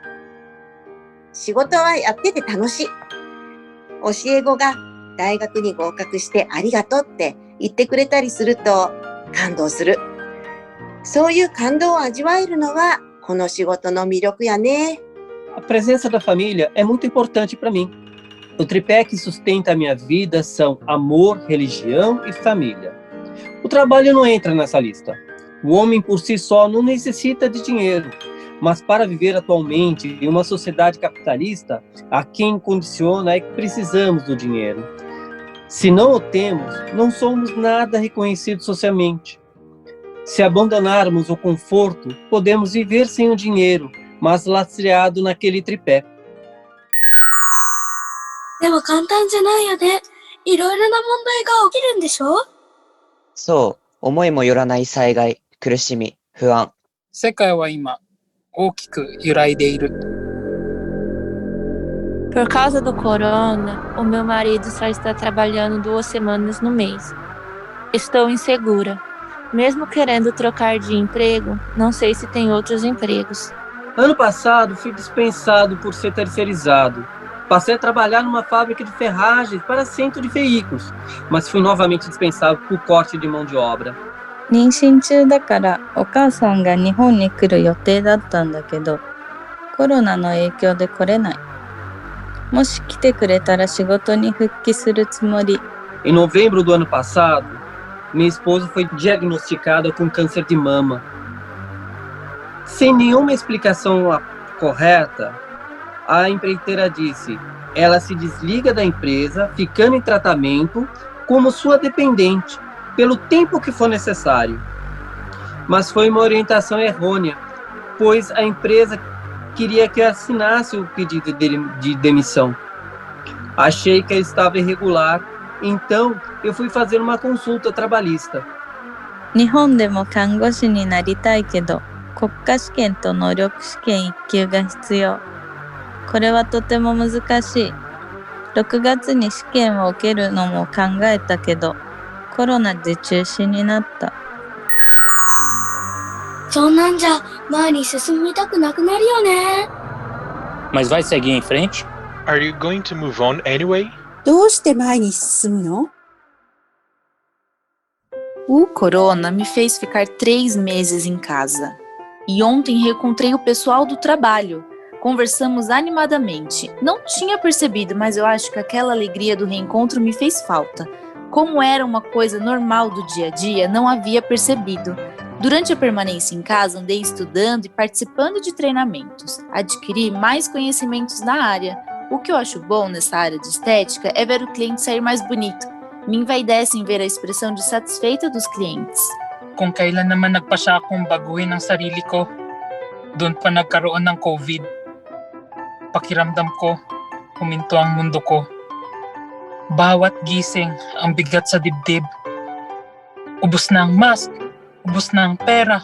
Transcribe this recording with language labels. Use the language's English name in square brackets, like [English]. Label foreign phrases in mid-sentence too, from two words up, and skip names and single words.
[Japanese] 仕事はやってて楽しい。教え子が大学に合格してありがとうって言ってくれたりすると感動する。そういう感動を味わえるのはこの仕事の魅力やね。 [Portuguese] A presença da família é muito importante para mim. O tripé que sustenta a minha vida são amor, religião e família. O trabalho não entra nessa lista. O homem por si só não necessita de dinheiro, mas para viver atualmente em uma sociedade capitalista, a quem condiciona é que precisamos do dinheiro. Se não o temos, não somos nada reconhecidos socialmente. Se abandonarmos o conforto, podemos viver sem o dinheiro, mas lastreado naquele tripé. [Japanese] でも簡単じゃないよね。 いろいろな問題が起きるんでしょ？そう、思いもよらない災害、苦しみ、不安。世界は今、大きく揺らいでいる。 [Portuguese] Por causa do corona, o meu marido só está trabalhando 2 semanas no mês. Estou insegura. Mesmo querendo trocar de emprego, não sei se tem outros empregos. Ano passado, fui dispensado por ser terceirizado. Passei a trabalhar numa fábrica de ferragens para centro de veículos, mas fui novamente dispensado por corte de mão de obra. [Japanese] 妊娠中だからお母さんが日本に来る予定だったんだけど、コロナの影響で来れない。もし来てくれたら仕事に復帰するつもり。 [Portuguese] Em novembro do ano passado, minha esposa foi diagnosticada com câncer de mama. Sem nenhuma explicação correta, a empreiteira disse: ela se desliga da empresa, ficando em tratamento como sua dependente, pelo tempo que for necessário. Mas foi uma orientação errônea, pois a empresa queria que eu assinasse o pedido de demissão. Achei que eu estava irregular, então eu fui fazer uma consulta trabalhista. [Japanese] 日本でも看護師になりたいけど、国家試験と能力試験1級が必要。これはとても難しい。6月に試験を受けるのも考えたけど、コロナで中止になった。そんなんじゃ前に進みたくなくなるよね。 [Portuguese] Mas vai seguir em frente? [English] Are you going to move on anyway? [Japanese] どうして前に進むの？ [Portuguese] O corona me fez ficar 3 meses em casa. E ontem reencontrei o pessoal do trabalho. Conversamos animadamente. Não tinha percebido, mas eu acho que aquela alegria do reencontro me fez falta. Como era uma coisa normal do dia a dia, não havia percebido. Durante a permanência em casa, andei estudando e participando de treinamentos. Adquiri mais conhecimentos na área. O que eu acho bom nessa área de estética é ver o cliente sair mais bonito. Me envaidece em ver a expressão de satisfeita dos clientes. [Filipino] Kung kailan naman nagpasya akong baguhin ang sarili ko, doon pa nagkaroon ng COVID. Pakiramdam ko, huminto ang mundo ko. Bawat gising, ang bigat sa dibdib. Ubus na ang mask, ubus na ang pera.